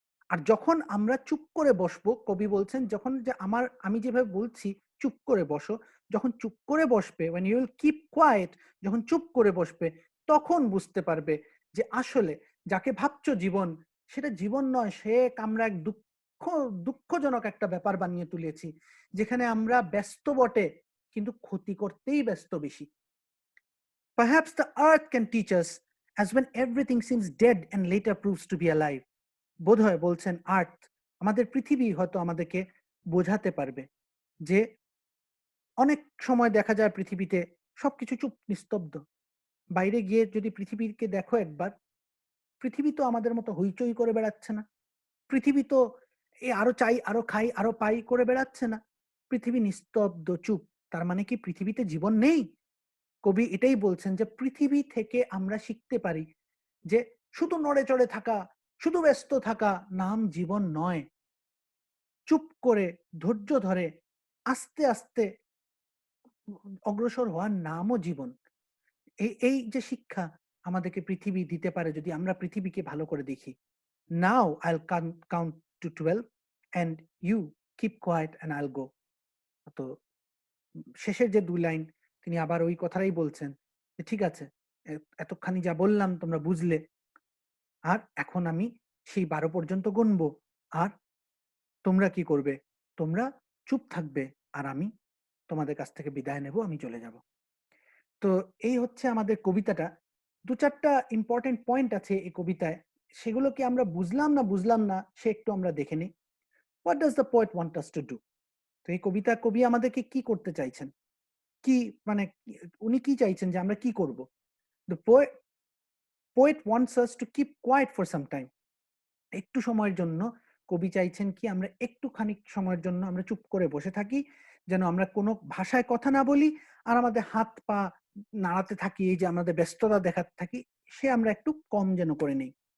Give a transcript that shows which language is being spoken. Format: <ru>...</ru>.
<bn>আর যখন আমরা চুপ করে বসবো, কবি বলছেন যখন যে আমি যেভাবে বলছি চুপ করে বসো, যখন চুপ করে বসবে,</bn> <en>when you will keep quiet,</en> <bn>যখন চুপ করে বসবে, তখন বুঝতে পারবে যে আসলে যাকে ভাবছো জীবন, সেটা জীবন নয়, সে আমরা এক দুঃখজনক একটা ব্যাপার বানিয়ে তুলেছি। যেখানে আমরা ব্যস্ত বটে, কিন্তু ক্ষতি করতেই ব্যস্ত বেশি।</bn> <en>Perhaps the earth can teach us as when everything seems dead and later proves to be alive.</en> <bn>বোধহয় বলছেন আর্থ, আমাদের পৃথিবী হয়তো আমাদেরকে বোঝাতে পারবে যে অনেক সময় দেখা যায় পৃথিবীতে সবকিছু চুপ নিস্তব্ধ। বাইরে গিয়ে যদি পৃথিবীকে দেখো একবার, পৃথিবী তো আমাদের মতো হইচই করে বেড়াচ্ছে না। পৃথিবী তো আরো চাই, আরো খাই, আরো পাই করে বেড়াচ্ছে না। পৃথিবী নিস্তব্ধ, চুপ। তার মানে কি পৃথিবীতে জীবন নেই? কবি এটাই বলছেন যে পৃথিবী থেকে আমরা শিখতে পারি যে শুধু নড়ে চড়ে থাকা, শুধু ব্যস্ত থাকা নাম জীবন নয়। চুপ করে ধৈর্য ধরে আস্তে আস্তে অগ্রসর হওয়ার নামও জীবন। এই যে শিক্ষা আমাদেরকে পৃথিবী দিতে পারে যদি আমরা পৃথিবীকে ভালো করে দেখি।</bn> <en>Now I'll count to 12 and you keep quiet and I'll go.</en> <bn>তো শেষের যে ২ লাইন তিনি আবার ওই কথাটাই বলছেন যে, "ঠিক আছে, এতখানি যা বললাম তোমরা বুঝলে। আর এখন আমি সেই ১২ পর্যন্ত গুনবো। আর তোমরা কি করবে? তোমরা চুপ থাকবে। আর আমি তোমাদের কাছ থেকে বিদায় নেব। আমি চলে যাব।" তো এই হচ্ছে আমাদের কবিতাটা। ২-৪ টা ইম্পোর্টেন্ট পয়েন্ট আছে এই কবিতায়। সেগুলো কি আমরা বুঝলাম না বুঝলাম না সে একটু আমরা দেখে নেই।</bn> <en>What does the poet want us to do?</en> <bn>তো এই কবি আমাদেরকে কি করতে চাইছেন? কি মানে উনি কি চাইছেন যে আমরা কি করব?</bn> <en>The poet wants us to keep quiet for some time.</en> <bn>একটু সময়ের জন্য কবি চাইছেন কি আমরা একটুখানি সময়ের জন্য আমরা চুপ করে বসে থাকি। যেন আমরা কোনো ভাষায় কথা না বলি আর আমাদের হাত পা নাড়াতে থাকি, এই যে আমাদের ব্যস্ততা দেখাতে থাকি, সে আমরা একটু কম যেন করে নেই।</bn>